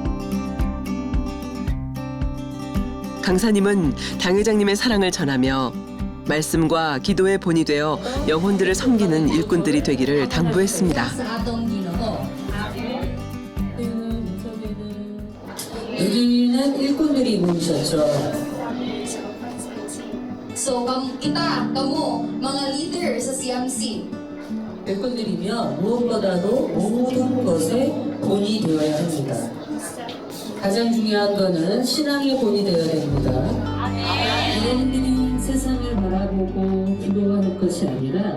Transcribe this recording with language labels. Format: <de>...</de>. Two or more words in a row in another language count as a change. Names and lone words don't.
<ko>강사님은 당회장님의 사랑을 전하며 말씀과 기도의 본이 되어 영혼들을 섬기는 일꾼들이 되기를 당부했습니다. 여기는 일꾼들이 모이셨죠.</ko> <tl>So, kamu, mga leader sa CMC.</tl> <ko>일꾼들이며 무엇보다도 모든 것에 본이 되어야 합니다. 가장 중요한 것은 신앙의 본이 되어야 됩니다. 여러분들이 세상을 바라보고 기도하는 것이 아니라</ko>